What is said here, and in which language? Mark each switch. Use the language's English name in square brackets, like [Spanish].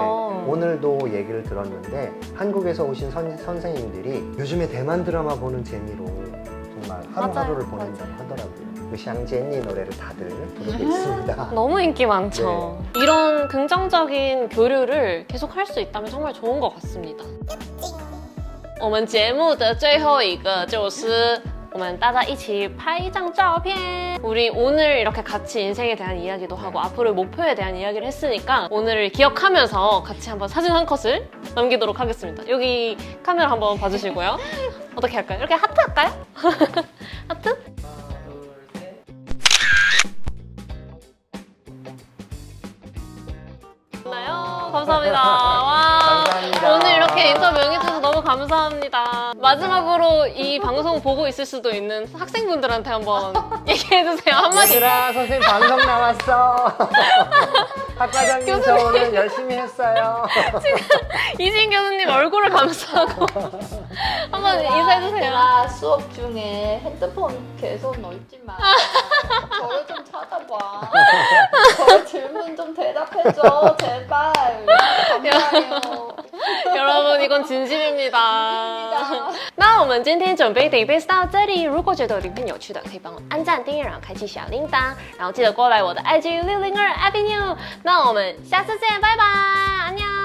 [Korean] 오늘도 얘기를 들었는데 한국에서 오신 선생님들이 요즘에 대만 드라마 보는 재미로 정말 하루하루를 맞아요. 보낸다고 하더라고요. 그 샹제니 노래를 다들 부르고 있습니다. 너무 인기 많죠. 이런 긍정적인 교류를 계속 할 수 있다면 정말 좋은 것 같습니다. [Chinese] 我们节目的最后一个就是我们大家一起拍一张照片. [Korean] 우리 오늘 이렇게 같이 인생에 대한 이야기도 하고 앞으로의 목표에 대한 이야기를 했으니까 오늘을 기억하면서 같이 한번 사진 한 컷을 남기도록 하겠습니다. 여기 카메라 한번 봐주시고요. 어떻게 할까요? 이렇게 하트 할까요? 하트? 감사합니다. 와, 감사합니다. 오늘 이렇게 인터뷰 응해주셔서 너무 감사합니다. 마지막으로 이 방송 보고 있을 수도 있는 학생분들한테 한번 얘기해주세요. 한마디. 얘들아, 선생님 방송 나왔어. 학과장님 저 오늘 열심히 했어요. 이진 교수님 얼굴을 감싸고 한번 인사해주세요. 내가 수업 중에 핸드폰 계속 넣지 마. 저를 좀 찾아봐. 저 질문 좀 대답해줘. 제발. 감사해요. 여러분 이건 진심입니다. [Chinese] 那我们今天准备的影片是到这里，如果觉得我的影片有趣的，可以帮我按赞、订阅，然后开启小铃铛，然后记得过来我的 IG 602 Avenue。那我们下次见，拜拜， [Korean] 安녕。